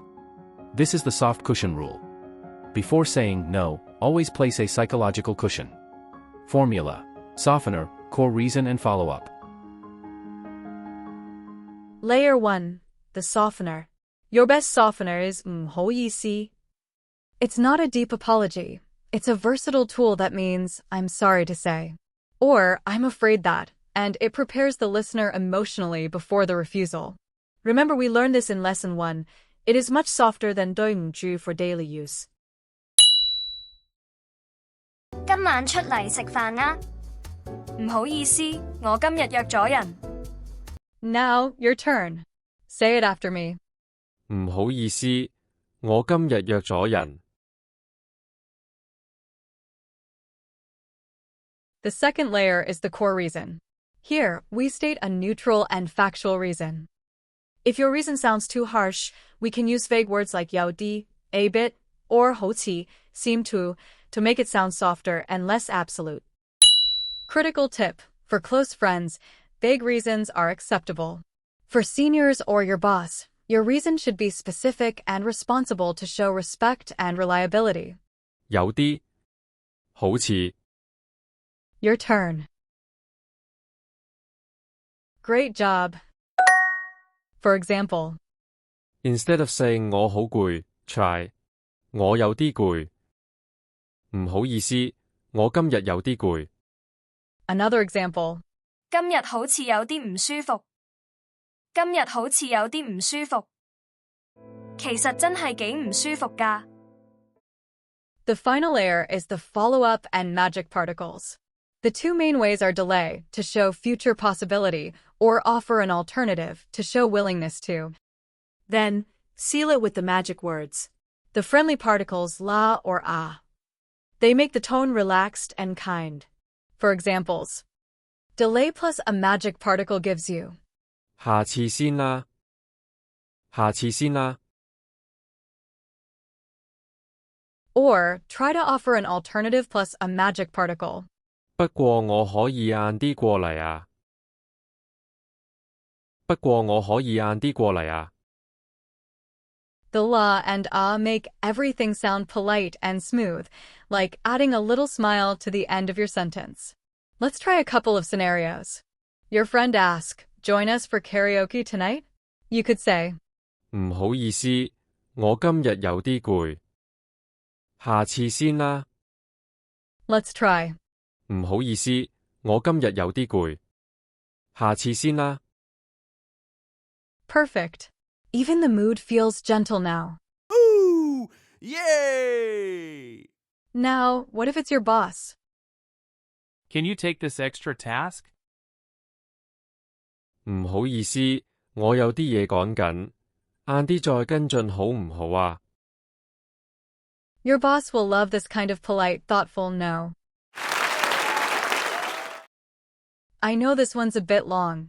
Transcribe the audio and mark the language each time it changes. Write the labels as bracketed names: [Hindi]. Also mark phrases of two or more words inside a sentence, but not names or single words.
[English] This is the soft cushion rule. Before saying no, always place a psychological cushion. Formula: softener, core reason and follow-up. Layer 1. The softener. Your best softener is [Cantonese] 唔好意思. [English] It's not a deep apology. It's a versatile tool that means, I'm sorry to say. Or, I'm afraid that, and it prepares the listener emotionally before the refusal. Remember, we learned this in Lesson 1. It is much softer than [Cantonese] 對唔住 [English] for daily use. [Cantonese] 今晚出嚟食飯啦！唔好意思，我今日約咗人。 [English] Now, your turn. Say it after me. [Cantonese] 唔好意思，我今日約咗人。 [English] The second layer is the core reason. Here, we state a neutral and factual reason. If your reason sounds too harsh, we can use vague words like [Cantonese] 有啲, [English] a bit, or [Cantonese] 好似, [English] seem to make it sound softer and less absolute. Critical tip: for close friends, vague reasons are acceptable. For seniors or your boss, your reason should be specific and responsible to show respect and reliability. [Cantonese] 有啲，好似。 [English] Your turn. Great job. For example, Instead of saying [Cantonese] 我好攰 [English] try [Cantonese] 我有啲攰。唔好意思，我今日有啲攰。 [English] another example, [Cantonese] 今日好似有啲唔舒服。今日好似有啲唔舒服。其實真係幾唔舒服㗎。 [English] The final layer is the follow-up and magic particles. The 2 main ways are delay, to show future possibility, or offer an alternative, to show willingness to. Then, seal it with the magic words. The friendly particles la or ah. They make the tone relaxed and kind. For examples, delay plus a magic particle gives you. [Cantonese] 下次先啦。下次先啦。 [English] Or, try to offer an alternative plus a magic particle. [Cantonese] 不過我可以晏啲過嚟啊。不過我可以晏啲過嚟啊。 [English] The la and ah make everything sound polite and smooth, like adding a little smile to the end of your sentence. Let's try a couple of scenarios. Your friend asks, join us for karaoke tonight? You could say, [Cantonese] 唔好意思，我今日有啲攰。下次先啦。 [English] let's try. [Cantonese] 唔好意思，我今日有啲攰。下次先啦。 [English] Perfect. Even the mood feels gentle now. Ooh! Yay! Now, what if it's your boss? Can you take this extra task? [Cantonese] 唔好意思，我有啲嘢趕緊，晏啲再跟進好唔好啊？ [English] Your boss will love this kind of polite, thoughtful no. I know this one's a bit long.